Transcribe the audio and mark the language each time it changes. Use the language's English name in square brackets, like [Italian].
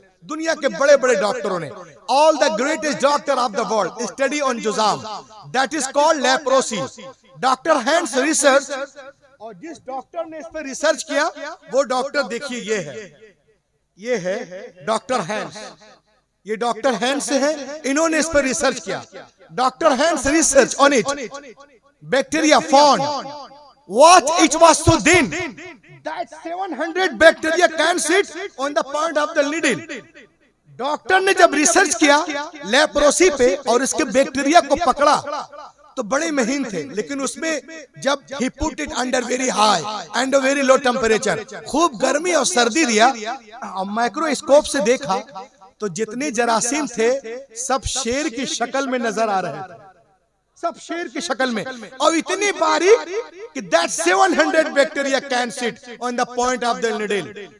[Hindi] दुनिया के बड़े बड़े डॉक्टरों ने, [English] All the greatest doctor of the world study on जुजाम, that is called leprosy. [Hindi] Doctor hence research, और जिस डॉक्टर ने इस पर रिसर्च किया वो डॉक्टर देखिए ये है डॉक्टर हैंस। ये डॉक्टर हैंस है, इन्होंने इस पर रिसर्च किया। [English] Doctor Hans research on it, bacteria found what it was so thin that 700 bacteria can sit on the point of the needle। [Hindi] Doctor ने जब रिसर्च किया लेप्रोसी पे और इसके बैक्टीरिया को पकड़ा तो बड़े महीन थे, लेकिन उसमें जब [English] he put it under very high and very low temperature, [Hindi] खूब गर्मी और सर्दी दिया, माइक्रोस्कोप से देखा तो जितने जरासीम थे सब शेर की शक्ल में नजर आ रहे थे, सब शेर की शक्ल में, और इतनी बारीक कि [English] that 700 bacteria can sit on the point of the needle.